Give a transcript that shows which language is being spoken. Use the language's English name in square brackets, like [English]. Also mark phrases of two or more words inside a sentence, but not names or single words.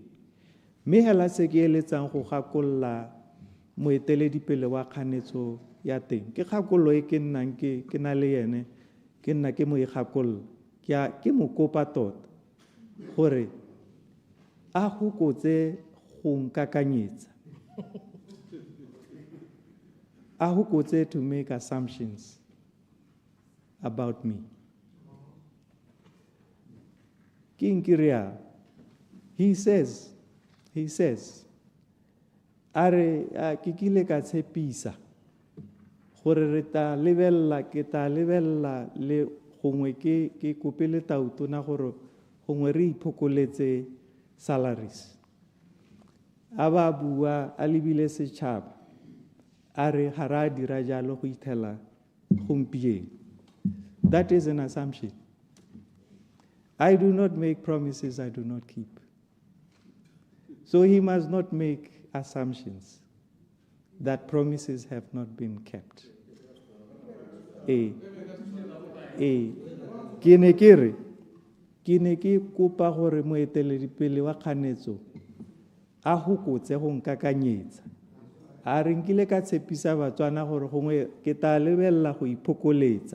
[Tswana] Mme hela se ke eletsang go gakolola moeteledipele wa kganetso ya teng ke kgakolo e ke nnang ke na le ene, ke nna ke mo e gakolola, ke mo kopa tota gore a gokotse go nkakanyetsa, a gokotse [English] to make assumptions about me. [Tswana] King Kiria, [English] he says, [Tswana] are ke kile ka tshepisa gore re ta lebella, ke ta lebella le gongwe ke kopele tautona gore gongwe re iphokoletse salaries. A ba bua a lebile setšhaba a re ga ra dira jalo go ithela gompieno. [English] That is an assumption. I do not make promises I do not keep. So he must not make assumptions that promises have not been kept. [Tswana] Ke ne ke kopa gore moeteledipele wa kganetso a hokotse go nkakanyetsa. A re nkile ka tshepisa Batswana gore gongwe ke ta lebella go iphokoletsa.